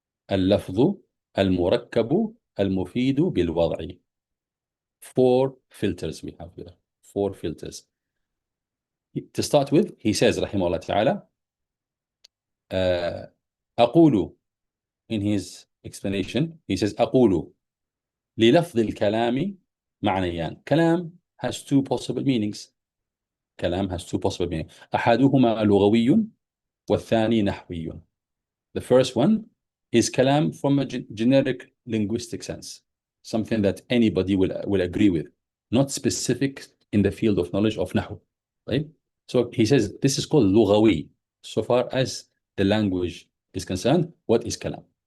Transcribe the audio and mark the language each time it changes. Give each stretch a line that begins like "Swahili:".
Arabic: اللفظ المركب المفيد بالوضع.
English: 4 filters we have here. 4 filters. To start with, he says
Arabic: رحمه الله تعالى أقول,
English: in his explanation, he says
Arabic: أقول للفظ الكلام معنيان.
English: كلام has 2 possible meanings. كلام has 2 possible meanings.
Arabic: أحدهما لغوي والثاني نحوي.
English: The first one is kalam from a generic linguistic sense, something that anybody will agree with, not specific in the field of knowledge of nahu, right? So he says this is called lughawi. So far as the language is concerned, what is kalam?